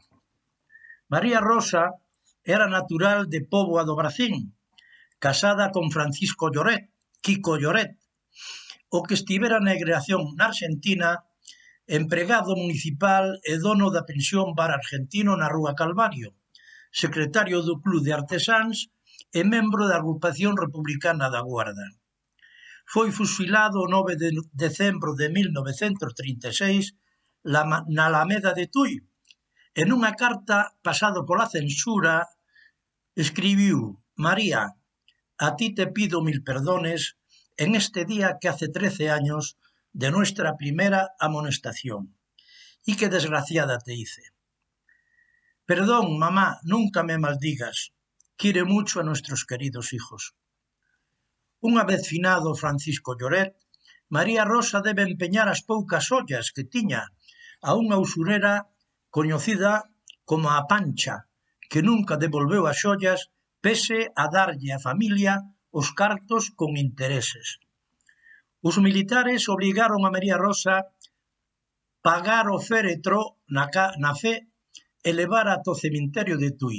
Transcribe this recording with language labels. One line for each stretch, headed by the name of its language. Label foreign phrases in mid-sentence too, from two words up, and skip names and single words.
Galician: María Rosa era natural de Póvoa do Bracín, casada con Francisco Lloret, Quico Lloret, o que estivera na emigración na Argentina, empregado municipal e dono da pensión Bar Argentino na Rúa Calvario, secretario do Club de Artesáns e membro da Agrupación Republicana da Guarda. Foi fusilado o 9 de decembro de 1936 na Alameda de Tui, e nunha carta pasado pola censura escribiu: María,
Spanish: a ti te pido mil perdones en este día que hace 13 años de nuestra primera amonestación. Y qué desgraciada te hice. Perdón, mamá, nunca me maldigas. Quiere mucho a nuestros queridos hijos.
Galician: Unha vez finado Francisco Lloret, María Rosa debe empeñar as poucas ollas que tiña a unha usurera coñecida como a Pancha, que nunca devolveu as ollas pese a darlle á familia os cartos con intereses. Os militares obrigaron a María Rosa pagar o féretro na fe e levar ata o cemiterio de Tui.